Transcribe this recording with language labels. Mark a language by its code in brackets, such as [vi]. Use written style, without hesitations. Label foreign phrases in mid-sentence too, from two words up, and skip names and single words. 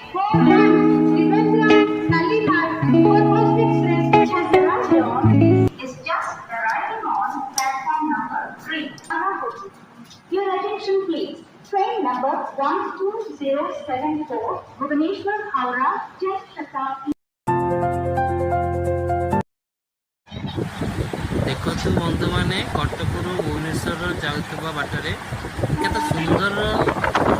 [en] Is just arriving on platform number 3. Your attention please. Train number 12074 Bhubaneswar Howrah Jan Shatabdi. [or] ଦେଖନ୍ତୁ ବନ୍ଧୁମାନେ କଟକରୁ ଭୁବନେଶ୍ୱର ଯାଉଥିବା ବାଟରେ କେତେ ସୁନ୍ଦର